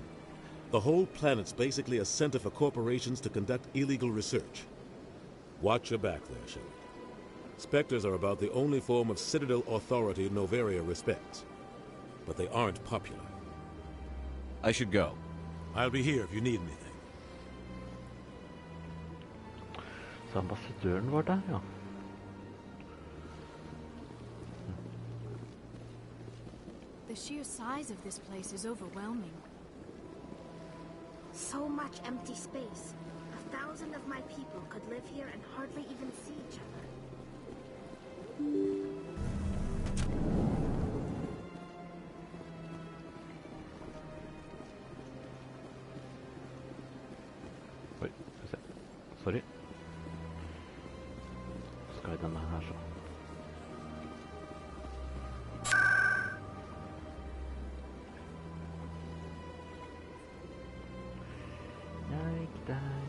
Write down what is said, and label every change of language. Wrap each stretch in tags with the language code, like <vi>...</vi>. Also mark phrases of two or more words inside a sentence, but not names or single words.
<en>The whole planet's basically a center for corporations to conduct illegal research. Watch your back there, Shelley. Spectres are about the only form of Citadel authority Noveria respects. But they aren't popular. I should go. I'll be here if you need anything.</en> <no>Så ambassadøren var der, ja.</no> <en>The sheer size of this place is overwhelming. So much empty space. 1,000 of my people could live here and hardly even see each other.</en> <no>Oi, skal vi se. Sorry. Skal vi denne her så. Like der.</no>